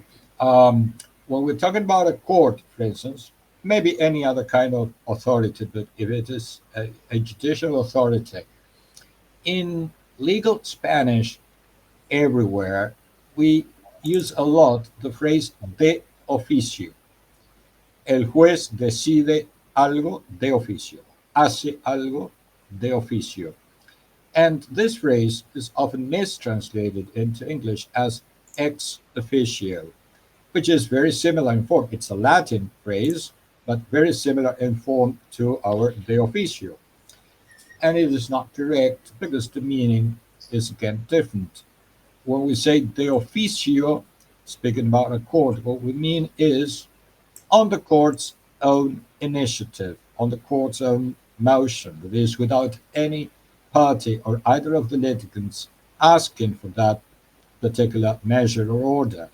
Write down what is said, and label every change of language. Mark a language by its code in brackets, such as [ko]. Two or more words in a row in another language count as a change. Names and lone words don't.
[en] Um, when we're talking about a court, for instance, maybe any other kind of authority, but if it is a judicial authority, in legal Spanish everywhere, we use a lot the phrase [es] de oficio. El juez decide algo de oficio, hace algo de oficio. [en] And this phrase is often mistranslated into English as [la] ex officio, [en] which is very similar in form. It's a Latin phrase, but very similar in form to our [es] de oficio. [en] And it is not correct because the meaning is again different. When we say [es] de oficio, [en] speaking about a court, what we mean is on the court's own initiative, on the court's own motion, that is, without any party or either of the litigants asking for that particular measure or order.